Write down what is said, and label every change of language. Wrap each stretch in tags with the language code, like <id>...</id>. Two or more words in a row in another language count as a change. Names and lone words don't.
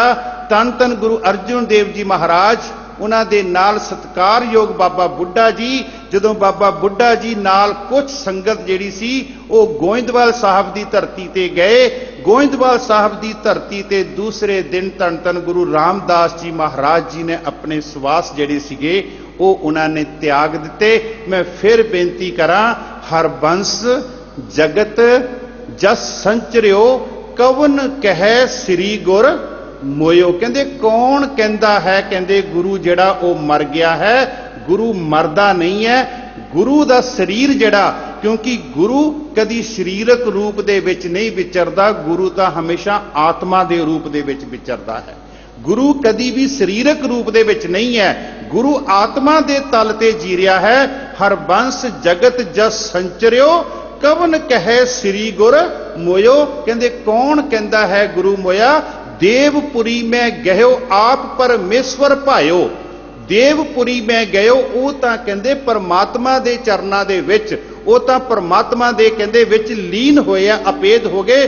<pa>ਤਨ ਤਨ ਗੁਰੂ ਅਰਜਨ ਦੇਵ ਜੀ ਮਹਾਰਾਜ, ਉਨ੍ਹਾਂ ਦੇ ਨਾਲ ਸਤਿਕਾਰਯੋਗ ਬਾਬਾ ਬੁੱਢਾ ਜੀ, ਜਦੋਂ ਬਾਬਾ ਬੁੱਢਾ ਜੀ ਨਾਲ ਕੁਝ ਸੰਗਤ ਜਿਹੜੀ ਸੀ ਉਹ ਗੋਇੰਦਵਾਲ ਸਾਹਿਬ ਦੀ ਧਰਤੀ ਤੇ ਗਏ। ਗੋਇੰਦਵਾਲ ਸਾਹਿਬ ਦੀ ਧਰਤੀ ਤੇ ਦੂਸਰੇ ਦਿਨ ਤਨ ਤਨ ਗੁਰੂ ਰਾਮਦਾਸ ਜੀ ਮਹਾਰਾਜ ਜੀ ਨੇ ਅਪਣੇ ਸਵਾਸ ਜਿਹੜੇ ਸੀਗੇ ਉਹ ਉਨ੍ਹਾਂ ਨੇ ਤਿਆਗ ਦਿੱਤੇ। ਮੈਂ ਫਿਰ ਬੇਨਤੀ ਕਰਾਂ, ਹਰਿਬੰਸ ਜਗਤਿ ਜਸੁ ਸੰਚਰਿਓ ਕਵਣੁ ਕਹੈ ਸ੍ਰੀ ਗੁਰੁ ਮੁਯਉ। ਕਹਿੰਦੇ ਕੌਣ ਕਹਿੰਦਾ ਹੈ, ਕਹਿੰਦੇ ਗੁਰੂ ਜਿਹੜਾ ਉਹ ਮਰ ਗਿਆ ਹੈ। ਗੁਰੂ ਮਰਦਾ ਨਹੀਂ ਹੈ, ਗੁਰੂ ਦਾ ਸਰੀਰ ਜਿਹੜਾ, ਕਿਉਂਕਿ ਗੁਰੂ ਕਦੀ ਸਰੀਰਕ ਰੂਪ ਦੇ ਵਿਚ ਨਹੀਂ ਵਿਚਰਦਾ, ਗੁਰੂ ਤਾਂ ਹਮੇਸ਼ਾ ਆਤਮਾ ਦੇ ਰੂਪ ਦੇ ਵਿਚ ਵਿਚਰਦਾ ਹੈ। ਗੁਰੂ ਕਦੀ ਭੀ ਸਰੀਰਕ ਰੂਪ ਦੇ ਵਿਚ ਨਹੀਂ ਹੈ, ਗੁਰੂ ਆਤਮਾ ਦੇ ਤਲ ਤੇ ਜੀ ਰਿਹਾ ਹੈ। ਹਰਿਬੰਸ ਜਗਤਿ ਜਸੁ ਸੰਚਰਿਓ ਕਵਣੁ ਕਹੈ ਸ੍ਰੀ ਗੁਰੁ ਮੁਯਉ। ਕਹਿੰਦੇ ਕੌਣ ਕਹਿੰਦਾ ਹੈ ਗੁਰੂ ਮੋਇਆ। ਦੇਵਪੁਰੀ ਮਹਿ ਗਯਉ ਆਪਿ ਪਰਮੇਸ੍ਵਰ ਭਾਯਉ। ਦੇਵਪੁਰੀ ਮਹਿ ਗਯਉ ਉਹ ਤਾਂ ਕਹਿੰਦੇ ਪਰਮਾਤਮਾ ਦੇ ਚਰਨਾਂ ਦੇ ਵਿਚ, ਉਹ ਤਾਂ ਪਰਮਾਤਮਾ ਦੇ ਕਹਿੰਦੇ ਵਿਚ ਲੀਨ ਹੋਏ, ਅਭੇਦ ਹੋ ਗਏ।</pa>